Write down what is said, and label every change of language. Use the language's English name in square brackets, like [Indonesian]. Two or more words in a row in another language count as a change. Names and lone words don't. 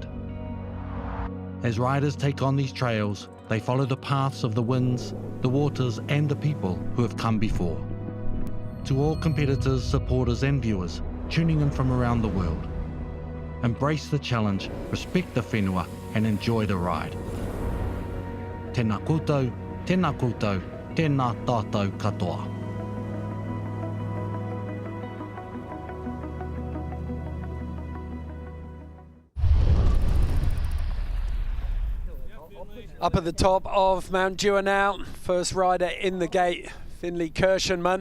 [English] As riders take on these trails, they follow the paths of the winds, the waters and the people who have come before. To all competitors, supporters and viewers tuning in from around the world, embrace the challenge, respect the whenua and enjoy the ride. [Māori] Tēnā koutou, tēnā koutou, tēnā tātou katoa. [English] Up at the top of Mt Dewar now, first rider in the gate, Finley Kirschenmann.